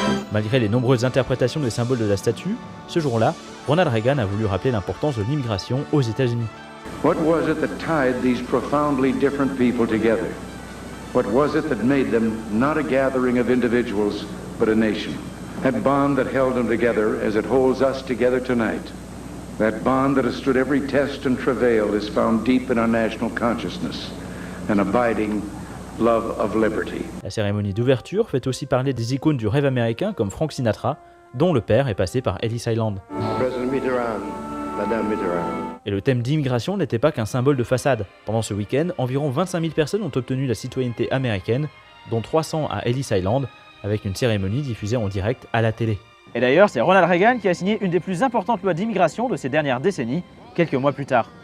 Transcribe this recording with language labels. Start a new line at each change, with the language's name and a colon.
French: Malgré les nombreuses interprétations des symboles de la statue, ce jour-là, Ronald Reagan a voulu rappeler l'importance de l'immigration aux États-Unis.
English: What was it that tied these profoundly different people together? What was it that made them not a gathering of individuals, but a nation? That bond that held them together as it holds us together tonight. That bond that has stood every test and travail is found deep in our national consciousness, an abiding love of liberty.
French: La cérémonie d'ouverture fait aussi parler des icônes du rêve américain comme Frank Sinatra, dont le père est passé par Ellis Island.
English: President Mitterrand, Madame Mitterrand.
French: Et le thème d'immigration n'était pas qu'un symbole de façade. Pendant ce week-end, environ 25 000 personnes ont obtenu la citoyenneté américaine, dont 300 à Ellis Island, avec une cérémonie diffusée en direct à la télé. Et d'ailleurs, c'est Ronald Reagan qui a signé une des plus importantes lois d'immigration de ces dernières décennies, quelques mois plus tard.